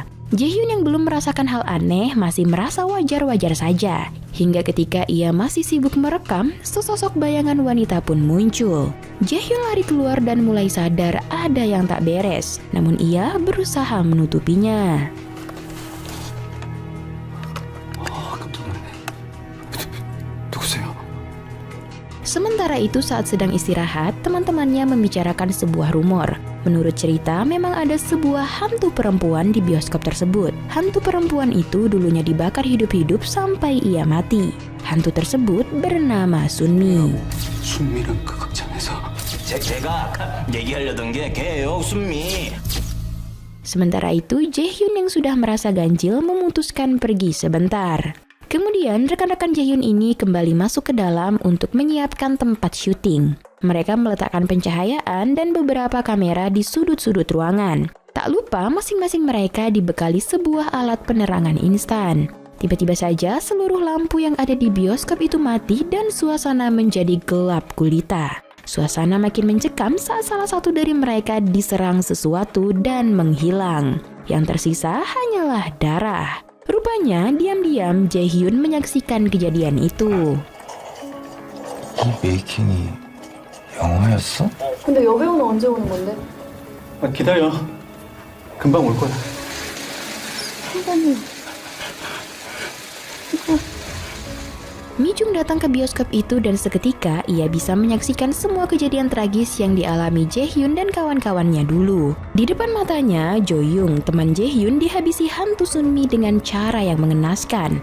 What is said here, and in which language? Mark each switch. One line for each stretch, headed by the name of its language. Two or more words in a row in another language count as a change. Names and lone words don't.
Indonesian: Jaehyun yang belum merasakan hal aneh masih merasa wajar-wajar saja. Hingga ketika ia masih sibuk merekam, sesosok bayangan wanita pun muncul. Jaehyun lari keluar dan mulai sadar ada yang tak beres. Namun ia berusaha menutupinya.
Korean: 깜짝 놀랐네. 누구세요?
Indonesian: Sementara itu saat sedang istirahat, teman-temannya membicarakan sebuah rumor. Menurut cerita, memang ada sebuah hantu perempuan di bioskop tersebut. Hantu perempuan itu dulunya dibakar hidup-hidup sampai ia mati. Hantu tersebut bernama Sunmi.
Korean: 순미는 그 극장에서 제가 아까 얘기하려던 게 걔예요, 순미.
Indonesian: Sementara itu, Jaehyun yang sudah merasa ganjil memutuskan pergi sebentar. Kemudian rekan-rekan Jaehyun ini kembali masuk ke dalam untuk menyiapkan tempat syuting. Mereka meletakkan pencahayaan dan beberapa kamera di sudut-sudut ruangan. Tak lupa masing-masing mereka dibekali sebuah alat penerangan instan. Tiba-tiba saja seluruh lampu yang ada di bioskop itu mati dan suasana menjadi gelap gulita. Suasana makin mencekam saat salah satu dari mereka diserang sesuatu dan menghilang. Yang tersisa hanyalah darah. Rupanya diam-diam Jaehyun menyaksikan kejadian itu.
Korean: 이 메이킹이 영화였어? 근데 여배우는 언제 오는 건데? 기다려. 금방 올 거야. 선배님.
Indonesian: Mi Jung datang ke bioskop itu dan seketika ia bisa menyaksikan semua kejadian tragis yang dialami Jaehyun dan kawan-kawannya dulu. Di depan matanya, Jo Young, teman Jaehyun, dihabisi hantu Sunmi dengan cara yang mengenaskan.